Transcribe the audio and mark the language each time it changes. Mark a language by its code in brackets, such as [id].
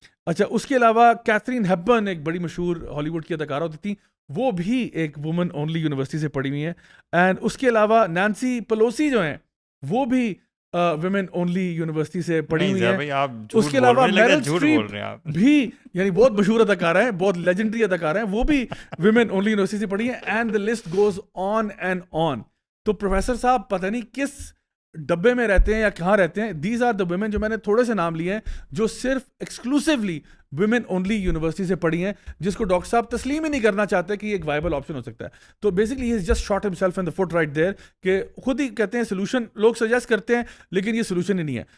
[ur] اچھا, اس کے علاوہ کیتھرین ہیپبرن ایک بڑی مشہور ہالی ووڈ کی اداکارہ ہوتی تھیں, وہ بھی ایک وومن اونلی یونیورسٹی سے پڑھی ہوئی ہیں. اینڈ اس کے علاوہ نینسی پلوسی جو ہیں وہ بھی ویمن اونلی یونیورسٹی سے پڑھی ہوئی ہیں. اس کے علاوہ میرل اسٹریپ بھی یعنی بہت مشہور اداکارہ ہیں, بہت لیجنڈری اداکارہ ہیں, وہ بھی ویمن اونلی یونیورسٹی سے پڑھی ہیں. [en] And the list goes on and on. [ur] تو پروفیسر صاحب پتہ نہیں کس ڈبے میں رہتے ہیں یا کہاں رہتے ہیں. [en] these are the women [ur] جو میں نے تھوڑے سے نام لیے ہیں جو صرف ایکسکلوسیولی ویمن اونلی یونیورسٹی سے پڑھی ہیں, جس کو ڈاکٹر صاحب تسلیم ہی نہیں کرنا چاہتے کہ یہ ایک وائبل آپشن ہو سکتا ہے. تو [en] basically he is just shot himself in the foot right there, [ur] کہ خود ہی کہتے ہیں سولوشن لوگ سجیسٹ کرتے ہیں لیکن یہ سولوشن ہی نہیں ہے.